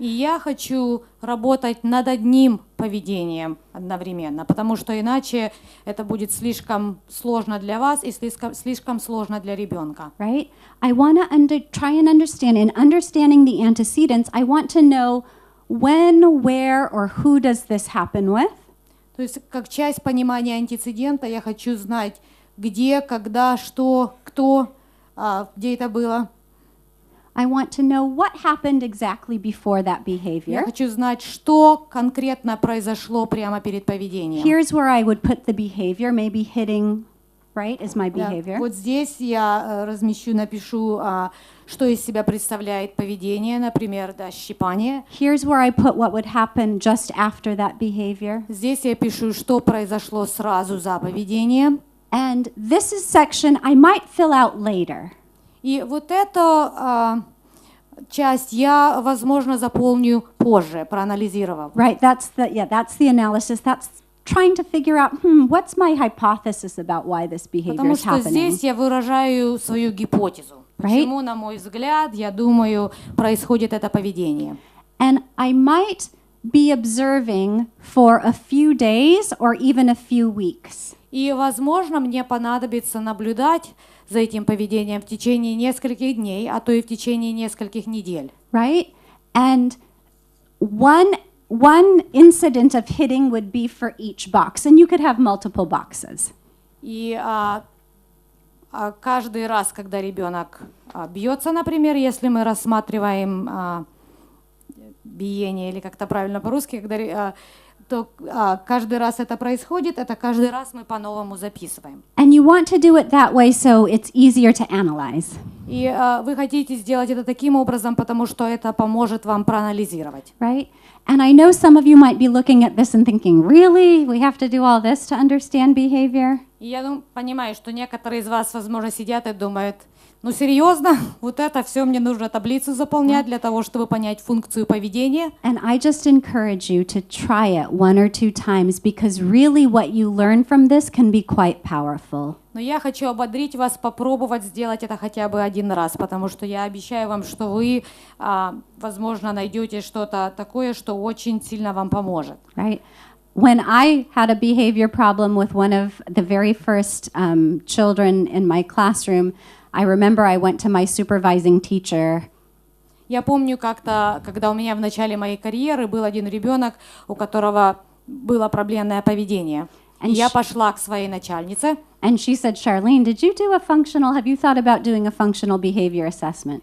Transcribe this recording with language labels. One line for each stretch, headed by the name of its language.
Russian: И я хочу работать над одним поведением одновременно, потому что иначе это будет слишком сложно для вас и слишком сложно для ребенка.
English: Right? I want to try and understand. In understanding the antecedents, I want to know when, where, or who does this happen with.
Russian: То есть, как часть понимания антецедента, я хочу знать, где, когда, что, кто, где это было.
English: I want to know what happened exactly before that
Russian: Я
English: behavior.
Russian: хочу знать, что конкретно произошло прямо перед поведением.
English: Here's where I would put the behavior, maybe hitting, right, is my
Russian: Да,
English: behavior.
Russian: вот здесь я размещу, напишу, что из себя представляет поведение, например, да, щипание.
English: Here's where I put what would happen just after that behavior.
Russian: Здесь я пишу, что произошло сразу за поведением.
English: And this is section I might fill out later.
Russian: И вот эту часть я, возможно, заполню позже, проанализировав.
English: Right, that's the analysis. That's trying to figure out, what's my hypothesis about why this behavior
Russian: Потому
English: is
Russian: что
English: happening.
Russian: здесь я выражаю свою гипотезу. Почему, на мой взгляд, я думаю, происходит это поведение.
English: And I might be observing for a few days or even a few weeks.
Russian: И, возможно, мне понадобится наблюдать за этим поведением в течение нескольких дней, а то и в течение нескольких недель.
English: Right? And one incident of hitting would be for each box, and you could have multiple boxes.
Russian: И каждый раз, когда ребенок бьется, например, если мы рассматриваем биение, или как-то правильно по-русски, то каждый раз это происходит, это каждый раз мы по-новому записываем.
English: And you want to do it that way so it's easier to analyze.
Russian: И вы хотите сделать это таким образом, потому что это поможет вам проанализировать.
English: Right? And I know some of you might be looking at this and thinking, really? We have to do all this to understand behavior?
Russian: И я понимаю, что некоторые из вас, возможно, сидят и думают, ну серьезно, вот это все мне нужно таблицу заполнять для того, чтобы понять функцию поведения.
English: And I just encourage you to try it 1 or 2 times because really what you learn from this can be quite powerful.
Russian: Но я хочу ободрить вас попробовать сделать это хотя бы один раз, потому что я обещаю вам, что вы, возможно, найдете что-то такое, что очень сильно вам поможет.
English: Right? When I had a behavior problem with one of the very first children in my classroom, I remember I went to my supervising teacher.
Russian: Я помню как-то, когда у меня в начале моей карьеры был один ребенок, у которого было проблемное поведение. И я пошла к своей начальнице.
English: And she said, Charlene, have you thought about doing a functional behavior assessment?